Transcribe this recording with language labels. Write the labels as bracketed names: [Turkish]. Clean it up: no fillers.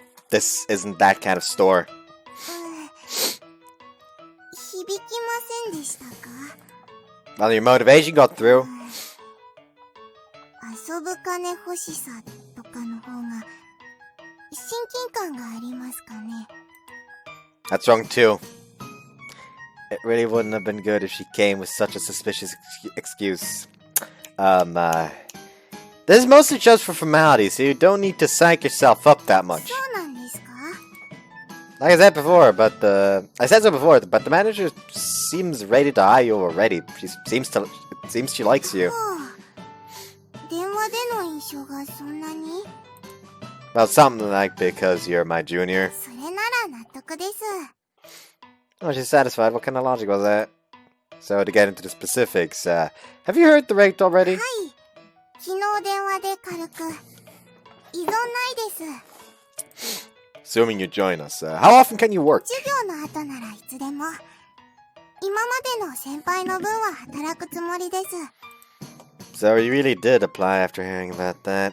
[English] This isn't that kind of store. [Japanese] 響きませんでしたか？ [English] Well, your motivation got through. [Japanese] 遊ぶ金欲しさとかの方が親近感がありますかね。 [English] That's wrong too. It really wouldn't have been good if she came with such a suspicious excuse. This is mostly just for formality, so you don't need to psych yourself up that much. [Japanese] そうなんですか？ [English] Like I said before, I said so before, but the manager seems ready to hire you already. It seems she likes you. [Japanese] 電話での印象がそんなに？ [English] Well, something like because you're my junior. [Japanese] それなら納得です。 [English] Oh, she's satisfied. What kind of logic was that? So, to get into the specifics, have you heard the rate already? [Japanese] はい。昨日電話で軽く。依存ないです。 [English] Assuming you join us, how often can you work? [Japanese] 授業の後ならいつでも。今までの先輩の分は働くつもりです。 [English] So, you really did apply after hearing about that.